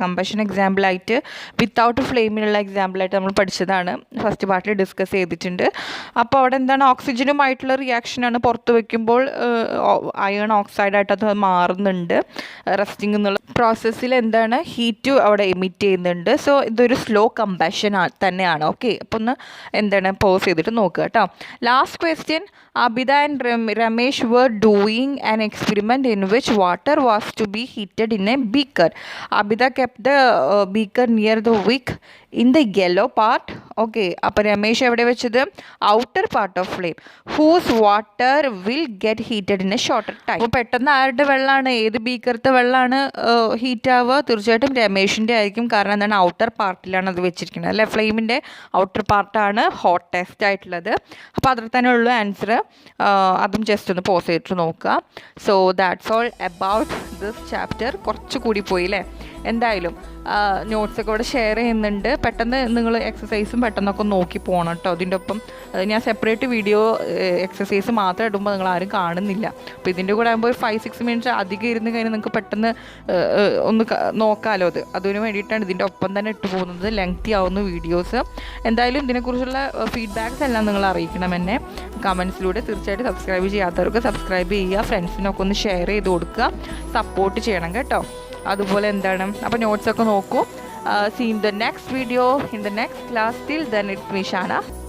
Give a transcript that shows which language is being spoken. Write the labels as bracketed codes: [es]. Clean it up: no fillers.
[ml] Combustion എക്സാമ്പിളായിട്ട് without ഫ്ലെയിമിനുള്ള എക്സാമ്പിളായിട്ട് നമ്മൾ പഠിച്ചതാണ്, first പാർട്ടിൽ ഡിസ്കസ് ചെയ്തിട്ടുണ്ട്. അപ്പോൾ അവിടെ എന്താണ്? ഓക്സിജനുമായിട്ടുള്ള റിയാക്ഷനാണ്. പുറത്ത് വയ്ക്കുമ്പോൾ അയൺ ഓക്സൈഡായിട്ട് അത് മാറുന്നുണ്ട്. റെസ്റ്റിംഗ് എന്നുള്ള പ്രോസസ്സിൽ എന്താണ്? ഹീറ്റ് അവിടെ എമിറ്റ് ചെയ്യുന്നുണ്ട്. സോ ഇതൊരു സ്ലോ കമ്പഷൻ തന്നെയാണ്. ഓക്കെ, അപ്പോൾ ഒന്ന് എന്താണ് പോസ് ചെയ്തിട്ട് നോക്കുക കേട്ടോ. Last question, [en] Abida and Ramesh were doing an experiment in which water was to be heated in a beaker. Abida kept the beaker near the wick in the yellow part. [ml] Okay, അപ്പോൾ രമേശ് എവിടെ വെച്ചത്? [en] Outer part of flame. Whose water will get heated in a shorter time. [ml] അപ്പോൾ പെട്ടെന്ന് ആരുടെ വെള്ളമാണ്, ഏത് ബീക്കറത്തെ വെള്ളമാണ് heat ആവുക? തീർച്ചയായിട്ടും രമേശിൻ്റെ ആയിരിക്കും. കാരണം എന്താണ്? ഔട്ടർ പാർട്ടിലാണ് അത് വെച്ചിരിക്കുന്നത് അല്ലേ. ഫ്ലെയിമിൻ്റെ ഔട്ടർ പാർട്ടാണ് ഹോട്ടസ്റ്റ് ആയിട്ടുള്ളത്. അപ്പോൾ അതിൽ തന്നെ ഉള്ളൂ ആൻസർ. അതും ജസ്റ്റ് ഒന്ന് പോസ് ചെയ്തിട്ട് നോക്കുക. [en] So that's all about this chapter. [ml] കുറച്ചുകൂടി പോയി അല്ലേ. എന്തായാലും നോട്ട്സൊക്കെ ഇവിടെ ഷെയർ ചെയ്യുന്നുണ്ട്. പെട്ടെന്ന് നിങ്ങൾ എക്സസൈസും പെട്ടെന്നൊക്കെ നോക്കി പോകണം കേട്ടോ. അതിൻ്റെ ഒപ്പം ഞാൻ സെപ്പറേറ്റ് വീഡിയോ എക്സസൈസ് മാത്രം ഇടുമ്പോൾ നിങ്ങൾ ആരും കാണുന്നില്ല. അപ്പോൾ ഇതിൻ്റെ കൂടെ ആകുമ്പോൾ ഒരു 5-6 മിനിറ്റ്സ് അധികം ഇരുന്ന് കഴിഞ്ഞാൽ നിങ്ങൾക്ക് പെട്ടെന്ന് ഒന്ന് നോക്കാമല്ലോ. അതിന് വേണ്ടിയിട്ടാണ് ഇതിൻ്റെ ഒപ്പം തന്നെ ഇട്ട് പോകുന്നത്. ലെങ്തി ആവുന്ന വീഡിയോസ്. എന്തായാലും ഇതിനെക്കുറിച്ചുള്ള ഫീഡ്ബാക്ക്സ് എല്ലാം നിങ്ങൾ അറിയിക്കണം എന്നെ കമൻസിലൂടെ. തീർച്ചയായിട്ടും സബ്സ്ക്രൈബ് ചെയ്യാത്തവർക്ക് സബ്സ്ക്രൈബ് ചെയ്യുക, ഫ്രണ്ട്സിനൊക്കെ ഒന്ന് ഷെയർ ചെയ്ത് കൊടുക്കുക, സപ്പോർട്ട് ചെയ്യണം കേട്ടോ. അതുപോലെ എന്താണ്, അപ്പോൾ നോട്ട്സൊക്കെ നോക്കൂ. [en] See in the next video, in the next class. Till then, it's me, Shana.